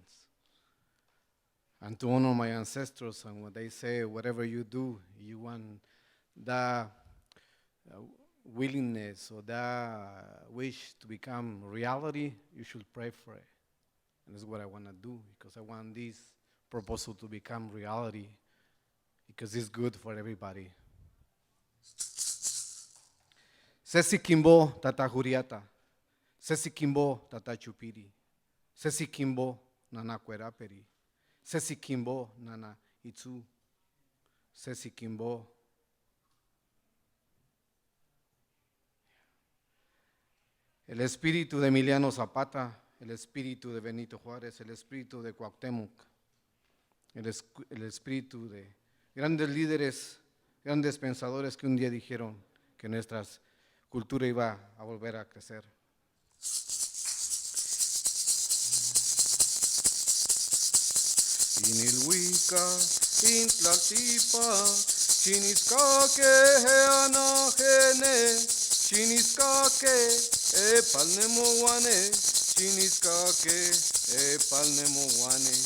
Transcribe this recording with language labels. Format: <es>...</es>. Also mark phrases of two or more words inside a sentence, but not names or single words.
<en>And to honor my ancestors, and when they say, whatever you do, you want that willingness or that wish to become reality, you should pray for it. And that's what I want to do, because I want this proposal to become reality, because it's good for everybody.</en> <tsz>Sesi Kimbo Tata Juriata, Sesi Kimbo Tata Chupiri, Sesi Kimbo Nana Cueraperi, Sesi Kimbo Nana Itzu, Sesi Kimbo.</tsz> <es>El espíritu de Emiliano Zapata, el espíritu de Benito Juárez, el espíritu de Cuauhtémoc, el espíritu de grandes líderes, grandes pensadores que un día dijeron que nuestra cultura iba a volver a crecer.</es> <nah>Inilhuica, Intlaltipa, Chiniscaque, Anajene, Chiniscaque, Epalnemoguane, Chiniscaque, Epalnemoguane.</nah>